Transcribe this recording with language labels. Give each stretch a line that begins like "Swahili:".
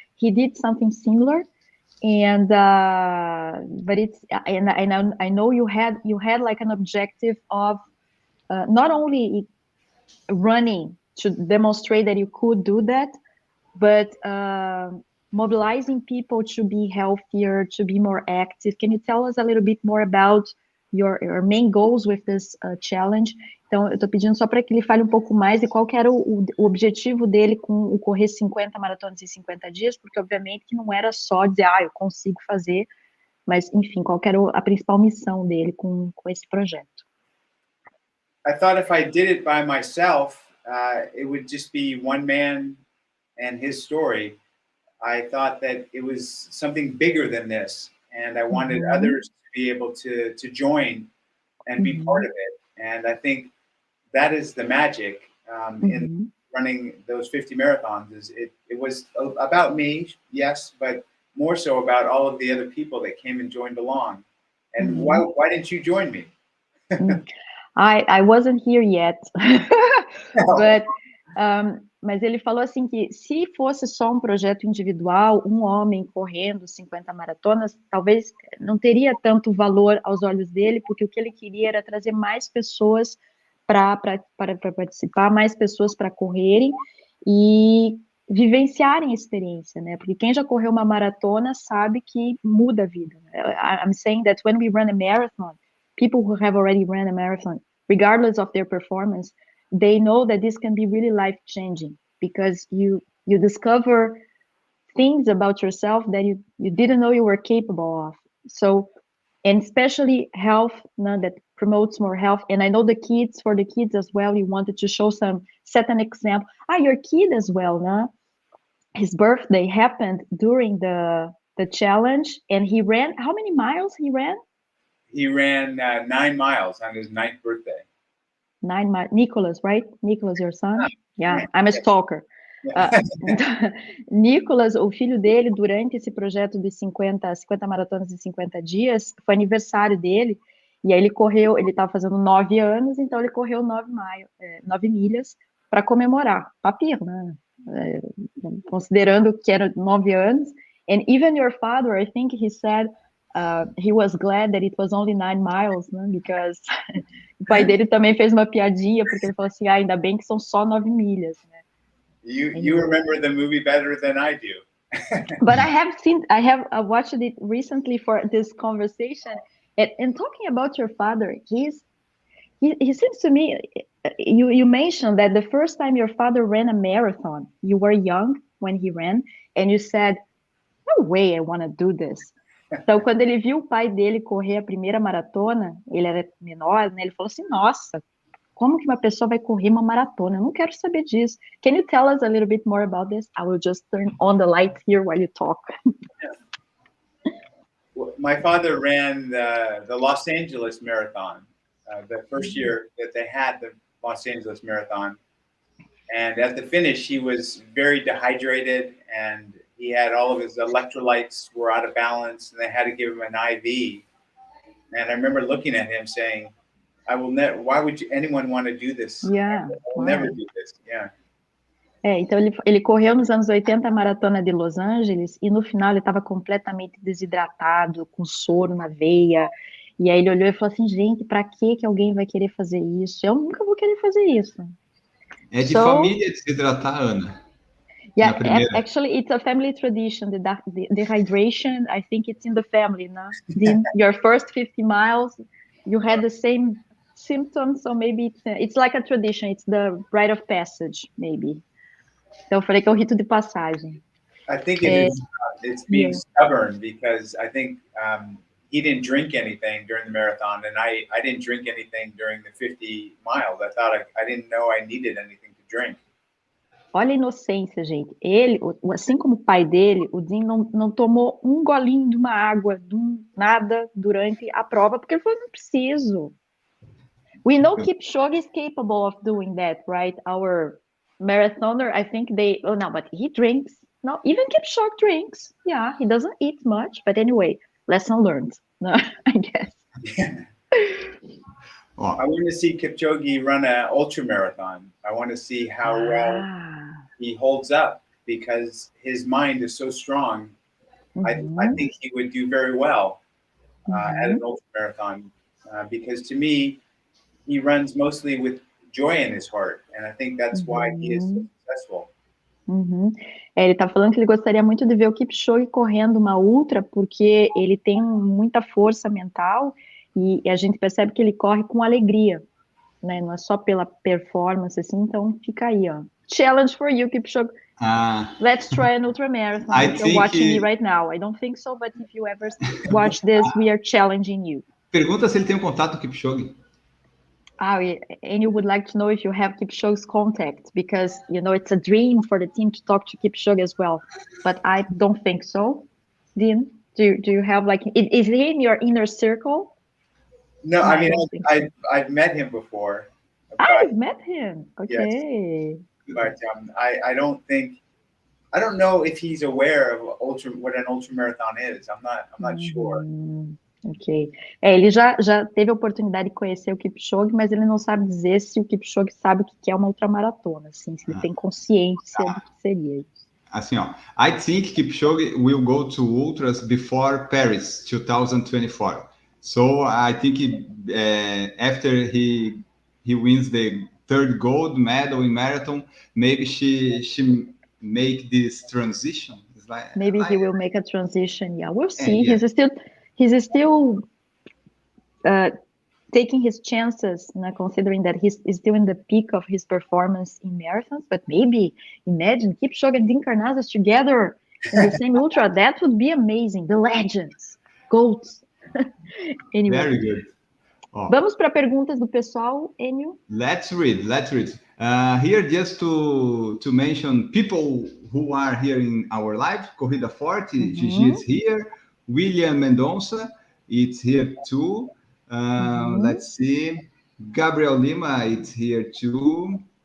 English: He did something similar. And but it's, and I know you had like an objective of not only running to demonstrate that you could do that, but mobilizing people to be healthier, to be more active. Can you tell us a little bit more about your main goals with this challenge?
Portuguese: Então, eu estou pedindo só para que ele fale um pouco mais de qual que era o objetivo dele com o correr 50 maratonas em 50 dias, porque obviamente que não era só dizer, eu consigo fazer, mas enfim, qual que era a principal missão dele com esse projeto?
English: I thought if I did it by myself, it would just be one man and his story. I thought that it was something bigger than this, and I wanted others to be able to join and be part of it. And I think that is the magic in running those 50 marathons. Is it was about me, yes, but more so about all of the other people that came and joined along. And why didn't you join me? I wasn't here yet, but
Portuguese: mas ele falou assim que se fosse só um projeto individual, um homem correndo 50 maratonas, talvez não teria tanto valor aos olhos dele, porque o que ele queria era trazer mais pessoas para participar, mais pessoas para correrem e vivenciarem a experiência, né? Porque quem já correu uma maratona sabe que muda a vida.
English: I'm saying that when we run a marathon, people who have already run a marathon, regardless of their performance, they know that this can be really life-changing because you discover things about yourself that you didn't know you were capable of. So, and especially health, that promotes more health. And I know for the kids as well, you wanted to set an example. Your kid as well, his birthday happened during the challenge, and he ran, how many miles he ran? He ran 9 miles on his 9th birthday. 9 miles. Nicholas, right? Nicholas, your son? Yeah, I'm a stalker.
Portuguese: Nicholas, o filho dele, durante esse projeto de 50 maratonas em 50 dias, foi aniversário dele, e aí ele correu, ele estava fazendo 9 anos, então ele correu 9 milhas para comemorar. Papir, né? Considerando que era 9 anos.
English: And even your father, I think he said, he was glad that it was only 9 miles, né?
Portuguese: Because o pai dele também fez uma piadinha, porque ele falou assim, ainda bem que são só 9 milhas, né?
English: You remember the movie better than I do. But I have watched it recently for this conversation, and talking about your father, he seems to me, you mentioned that the first time your father ran a marathon, you were young when he ran, and you said, no way I want to do this.
Portuguese: Então, quando ele viu o pai dele correr a primeira maratona, ele era menor, né? Ele falou assim, nossa, como que uma pessoa vai correr uma maratona? Eu não quero saber disso.
English: Can you tell us a little bit more about this? I will just turn on the light here while you talk. My father ran the Los Angeles Marathon, the first year that they had the Los Angeles Marathon. And at the finish, he was very dehydrated, and he had all of his electrolytes were out of balance, and they had to give him an IV. And I remember looking at him saying, I will never, why would anyone want to do this? Yeah. I will never do this. Yeah.
Portuguese: Então ele correu nos anos 80 a maratona de Los Angeles e no final ele estava completamente desidratado, com soro na veia. E aí ele olhou e falou assim, gente, para que alguém vai querer fazer isso? Eu nunca vou querer fazer isso. É de família desidratar, Ana.
English: Yeah, actually, it's a family tradition. The dehydration, I think it's in the family. No? Your first 50 miles, you had the same symptoms, so maybe it's like a tradition. It's the rite of passage, maybe.
Portuguese: Então, eu falei que é o rito de passagem.
English: I think it's being stubborn because I think he didn't drink anything during the marathon, and I didn't drink anything during the 50 miles. I thought I didn't know I needed anything to drink.
Portuguese: Olha a inocência, gente. Ele, assim como o pai dele, o Dean não tomou um golinho de uma água, nada durante a prova, porque ele falou, não preciso.
English: We know Kipchoge is capable of doing that, right? Our marathoner, I think but he drinks. No, even Kipchoge drinks. Yeah, he doesn't eat much, but anyway, lesson learned. No, I guess. I want to see Kipchoge run an ultra marathon. I want to see how well he holds up because his mind is so strong. I think he would do very well at an ultra marathon because to me, he runs mostly with joy in his heart, and I think that's why he is so successful.
Portuguese: Ele está falando que ele gostaria muito de ver o Kipchoge correndo uma ultra, porque ele tem muita força mental e a gente percebe que ele corre com alegria, né? Não é só pela performance, assim. Então fica aí, ó.
English: Challenge for you,
Portuguese: Kipchoge.
English: Let's try an ultramarathon. If you're watching me right now. I don't think so, but if you ever watch this, we are challenging you.
Portuguese: Pergunta se ele tem um contato com Kipchoge.
English: And you would like to know if you have Kipchoge's contact, because, you know, it's a dream for the team to talk to Kipchoge as well. But I don't think so. Dean, do you have, like, is he in your inner circle? No, I mean, I've met him before. I've met him. Okay. Yes. But I don't know if he's aware of what an ultra marathon is. I'm not sure. Ok.
Portuguese: Ele já teve a oportunidade de conhecer o Kipchoge, mas ele não sabe dizer se o Kipchoge sabe o que é uma ultramaratona, assim, se ele tem consciência do que seria isso. Assim, ó,
English: I think Kipchoge will go to ultras before Paris 2024. So I think after he wins the third gold medal in marathon, maybe she make this transition. Maybe he will make a transition. Yeah, we'll see. Yeah. He's still taking his chances, considering that he's still in the peak of his performance in marathons. But maybe, imagine Kipchoge and Dean Karnazes together in the same ultra. That would be amazing. The legends, GOATs. Anyway. Very good.
Portuguese: Vamos para perguntas do pessoal, Enio?
English: Let's read. Here, just to mention people who are here in our live, Corrida Forte, Gigi is here. William Mendonça, it's here too. Let's see. Gabriel Lima, it's here too.